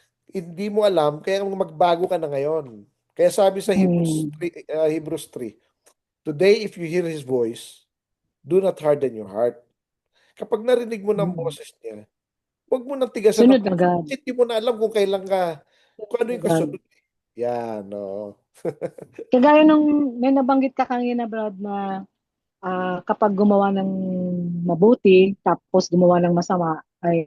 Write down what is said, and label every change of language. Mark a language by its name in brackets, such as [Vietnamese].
[Filipino] Hindi mo alam, kaya magbago ka na ngayon. Kaya sabi sa Hebrews Mm. [English] 3, Hebrews 3, today if you hear His voice, do not harden your heart. [Filipino] Kapag narinig mo ng Mm. boses niya, huwag mo nang tigasan ng Sunod puso. agad. Kasi hindi mo na alam kung kailan ka, kung ano Sunod yung agad. kasunod. Yan, no. Kagaya nung may nabanggit ka kanina, Brad, na kapag gumawa ng mabuti, tapos gumawa ng masama, ay